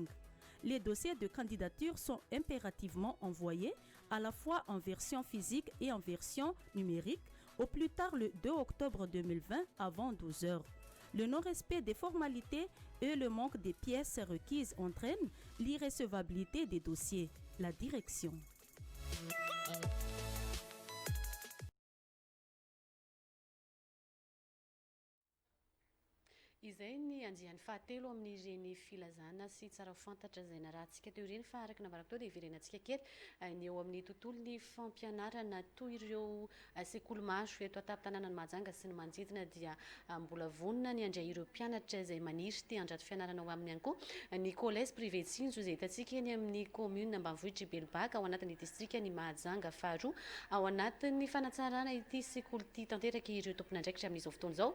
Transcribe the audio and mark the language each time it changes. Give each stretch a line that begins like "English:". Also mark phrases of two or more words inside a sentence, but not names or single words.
French: Les dossiers de candidature sont impérativement envoyés à la fois en version physique et en version numérique au plus tard le 2 octobre 2020 avant 12 heures. Le non-respect des formalités et le manque des pièces requises entraînent l'irrecevabilité des dossiers. La direction.
Malagasy: Izay ny andian'ny fahatelo amin'ireny filazana sy tsara fantatra izay narahantsika teo ireny fa araka navaraka teo dia iverenantsika kely ny eo amin'ny tontolon'ny fampianarana toy ireo sekoly-maso eto an-tanànan'ny Mahajanga sy ny manodidina dia mbola vonona ny andray ireo mpianatra izay maniry te handrato fianarana ao aminy ihany koa ny
French: collège privé Tsinjo
Malagasy: izay hitantsika eny amin'ny commune ambanivohitra Belbaka ao anatin'ny distrika ny Mahajanga faharoa ao anatin'ny fanatsarana ity sekoly ity tanteraka ireo tompon'andraikitra amin'izao fotoana izao.